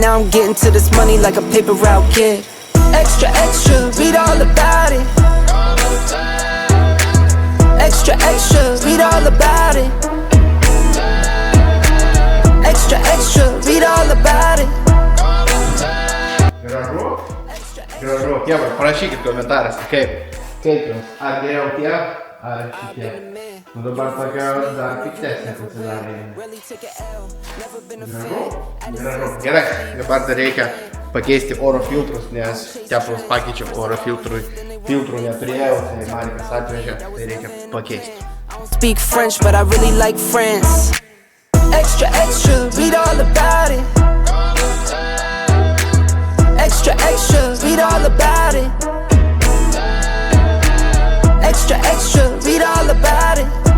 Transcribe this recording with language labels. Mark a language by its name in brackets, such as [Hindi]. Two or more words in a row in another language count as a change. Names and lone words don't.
[English] Now I'm getting to this money like a paper route kid. Extra, read all about it. Extra, read all about it. Extra, read all about it. [Lithuanian] Gražu. Chebra, parašykit komentaruose, kaip jums. Ar geriau tie, ar šitie. Nu dabar tokia dar piktesnė pasidarė. Gražu. Gerai, dabar dar reikia pakeisti oro filtrus, nes tepalus pakeičiau oro filtrų neturėjau, tai Marikas atvežė, tai reikia pakeisti. [English] Speak French, but I really like France. Extra, read all about it. Extra, read all about it. Extra, read all about it.